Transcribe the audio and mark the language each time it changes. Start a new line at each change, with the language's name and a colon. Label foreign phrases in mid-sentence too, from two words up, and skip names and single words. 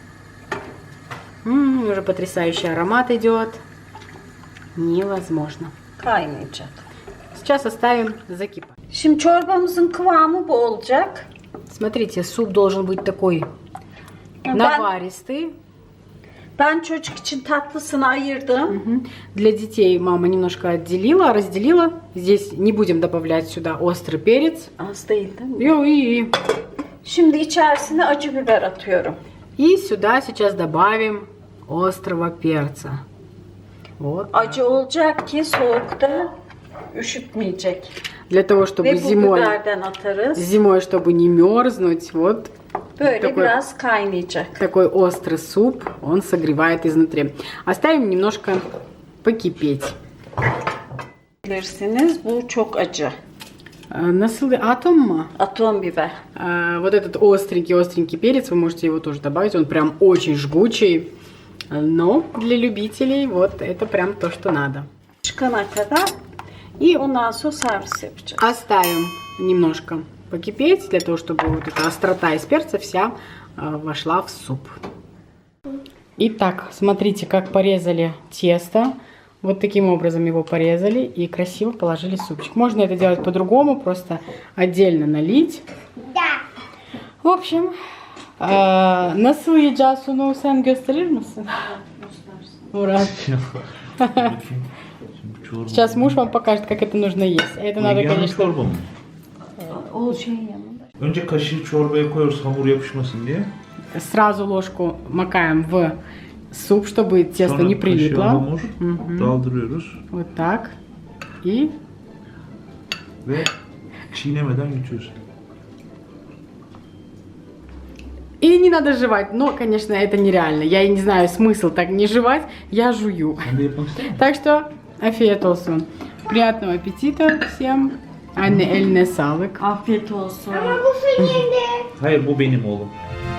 Russian: Уже потрясающий аромат идет. Невозможно.
Turkish: Kaynayacak.
Russian: Сейчас оставим закипать.
Turkish: Şimdi çorbamızın kıvamı bu olacak.
Russian: Смотрите, суп должен быть такой наваристый.
Turkish: Ben çocuk için tatlısını ayırdım.
Russian: Для детей мама немножко отделила, разделила. Здесь не будем добавлять сюда острый перец.
Turkish: Az değil değil mi?
Russian: И
Turkish: Şimdi içerisine acı biber atıyorum.
Russian: сюда сейчас добавим острого перца. Вот.
Turkish: Acı olacak ki soğukta üşütmeyecek.
Russian: Для того, чтобы
Turkish: Ve bu
Russian: зимой,
Turkish: biberden atarız.
Russian: чтобы не мерзнуть, вот
Turkish: Böyle
Russian: такой,
Turkish: biraz kaynayacak.
Russian: такой острый суп, он согревает изнутри. Оставим немножко покипеть.
Turkish: Bilirsiniz bu çok acı. Насылы атом. Atom biber.
Russian: Вот этот остренький перец, вы можете его тоже добавить, он прям очень жгучий. Но для любителей вот это прям то, что надо.
Turkish: Çıkana kadar
Russian: И
Turkish: ondan sonra servis yapacağız.
Russian: оставим немножко покипеть, для того, чтобы вот эта острота из перца вся вошла в суп. Итак, смотрите, как порезали тесто. Вот таким образом его порезали и красиво положили в супчик. Можно это делать по-другому, просто отдельно налить. Да. В общем,
Turkish: nasıl yiyeceğiz onu sen gösterir misin? Murat.
Russian: Сейчас муж вам покажет, как это нужно есть. Это надо,
Turkish: Yanlış
Russian: конечно...
Turkish: çorba mı? O şeyin yanında. Önce kaşığı çorbaya koyuyoruz hamur yapışmasın diye.
Russian: Сразу ложку макаем в суп, чтобы тесто
Turkish: Sonra
Russian: не
Turkish: kaşığa
Russian: прилипло.
Turkish: hamur daldırıyoruz
Russian: Вот так. И
Turkish: ve çiğnemeden yutuyoruz.
Russian: И не надо жевать. Но, конечно, это нереально. Я и не знаю смысл так не жевать. Я жую.
Turkish: Sen de yapmak ister misin?
Russian: Так что,
Turkish: afiyet olsun.
Russian: Приятного аппетита всем.
Turkish: Anne eline sağlık. Afiyet olsun. Bu su yedi. Hayır bu benim oğlum.